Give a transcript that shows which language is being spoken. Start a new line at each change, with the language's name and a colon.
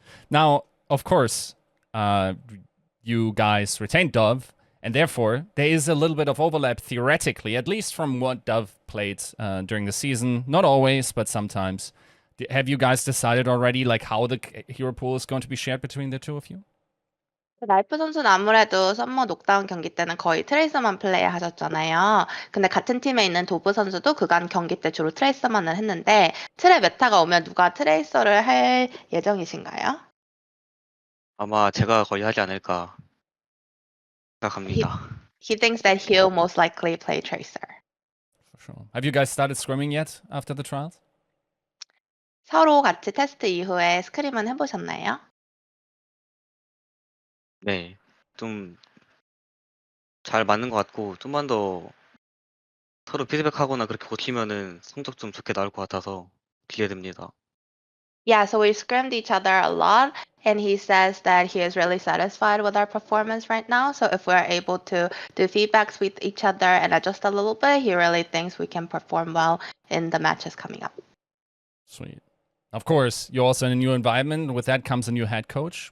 English: Now, of course, you guys retained Dove, and therefore there is a little bit of overlap theoretically, at least from what Dove played during the season. Not always, but sometimes. Have you guys decided already like how the hero pool is going to be shared between the two of you?
Korean: 라이프 선수는 아무래도 썸머 녹다운 경기 때는 거의 트레이서만 플레이하셨잖아요. 근데 같은 팀에 있는 도브 선수도 그간 경기 때 주로 트레이서만을 했는데 트레 메타가 오면 누가 트레이서를 할 예정이신가요? 아마 제가 거의 하지 않을까 생각합니다.
English: He thinks that he'll most likely play Tracer. For sure. Have you guys started scrimming yet after the trials?
Korean: 서로 같이 테스트 이후에 스크림은 해보셨나요? 네, 좀 잘 맞는 것 같고 좀만 더 서로 피드백하거나 그렇게 고치면은 성적 좀 좋게 나올 것 같아서 기대됩니다.
English: Yeah, so we scrimmed each other a lot, and he says that he is really satisfied with our performance right now. So if we're able to do feedbacks with each other and adjust a little bit, he really thinks we can perform well in the matches coming up. Sweet. Of course, you're also in a new environment. With that comes a new head coach.